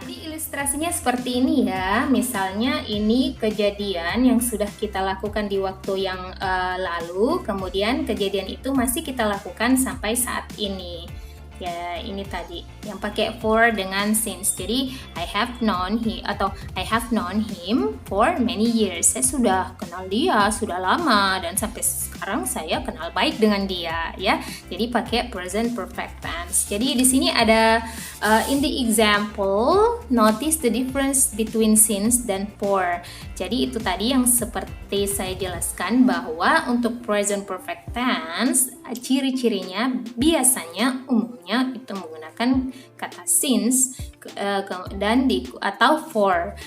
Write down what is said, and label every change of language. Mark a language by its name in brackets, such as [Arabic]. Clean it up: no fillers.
[Indonesian] Jadi ilustrasinya seperti ini, ya. Misalnya ini kejadian yang sudah kita lakukan di waktu yang lalu, kemudian kejadian itu masih kita lakukan sampai saat ini. Ya, ini tadi yang pakai for dengan since. [English] Jadi I have known him for many years. [Indonesian] Saya sudah kenal dia sudah lama dan sampai sekarang saya kenal baik dengan dia, ya. Jadi pakai present perfect tense. Jadi di sini ada [English] in the example, notice the difference between since [Indonesian] dan for. Jadi itu tadi yang seperti saya jelaskan, bahwa untuk present perfect tense ciri-cirinya biasanya umumnya itu menggunakan kata since dan atau for.